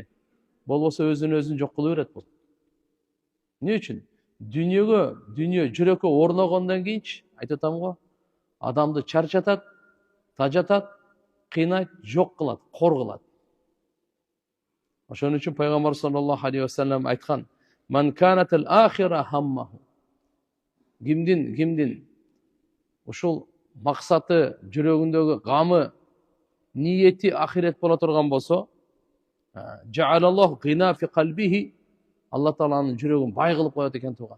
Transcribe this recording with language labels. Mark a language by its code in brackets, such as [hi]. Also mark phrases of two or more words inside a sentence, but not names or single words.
[ky] Болбосо өзүн жок кылып берет бул. Эмне үчүн? Дүнүйө жүрөккө орногондон кийинчи, айтып атам го, адамды чарчатат, тажатат, кыйнайт, жок кылат, кор кылат. Ошон үчүн пайгамбар [ar] صلى الله عليه وسلم [ky] айткан: [ar] "من كانت الآخرة همه". [ky] Кимдин ушул максаты, жүрөгүндөгү гамы, ниети ахирет боло турган болсо, [ar] جعل الله غناه في قلبه, [ky] Алла Тааланын жүрөгүн бай кылып коет экен тууган.